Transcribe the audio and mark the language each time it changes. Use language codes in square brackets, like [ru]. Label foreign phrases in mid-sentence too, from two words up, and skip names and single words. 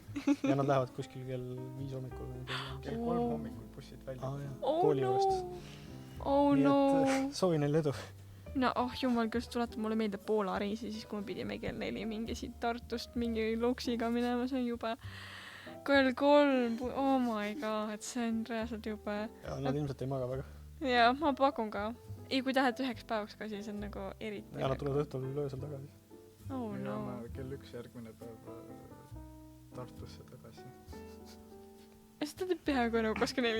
[et] Ja nad lähevad kuskil kell 5 hommikul. Kell 3 hommikul bussid välja. Kooli juurest. No. Soovin neile edu. No jumal, küll tuletab mulle meelde Poola reisi, siis kui me pidime kell 4 mingi siit Tartust mingi luksiga minema, see on juba kell 3, [en] oh my god, [et] see on reaalselt jube. Ja nad ilmselt ei maga väga. Ja, ma pakun ka. Ei, kui tahad 9 päevaks ka, siis on nagu eriti. Ja nad tulevad õhtul öösel tagasi. [en] Oh no. [et] Kell 1 järgmine päev Tartusse tagasi. Seda teeb peaaegu nagu 24